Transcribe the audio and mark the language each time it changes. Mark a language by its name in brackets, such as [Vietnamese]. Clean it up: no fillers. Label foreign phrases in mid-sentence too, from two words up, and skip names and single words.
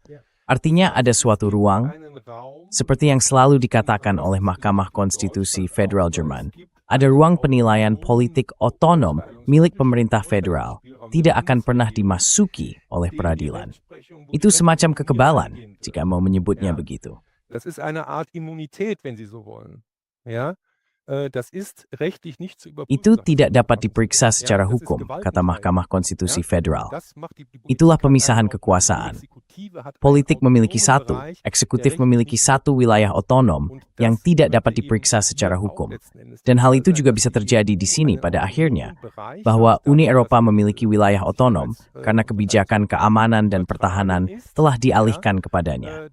[Indonesian] Artinya ada suatu ruang, seperti yang selalu dikatakan oleh Mahkamah Konstitusi Federal Jerman, ada ruang penilaian politik otonom milik pemerintah federal, tidak akan pernah dimasuki oleh peradilan. Itu semacam kekebalan, jika mau menyebutnya begitu. [German] Das ist eine Art Immunität, wenn Sie so wollen. Ja? Das ist rechtlich nicht zu überprüfen. [Indonesian] Itu tidak dapat diperiksa secara hukum, kata Mahkamah Konstitusi Federal. Itulah pemisahan kekuasaan. Politik memiliki satu, eksekutif memiliki satu wilayah otonom yang tidak dapat diperiksa secara hukum. Dan hal itu juga bisa terjadi di sini pada akhirnya, bahwa Uni Eropa memiliki wilayah otonom karena kebijakan keamanan dan pertahanan telah dialihkan kepadanya.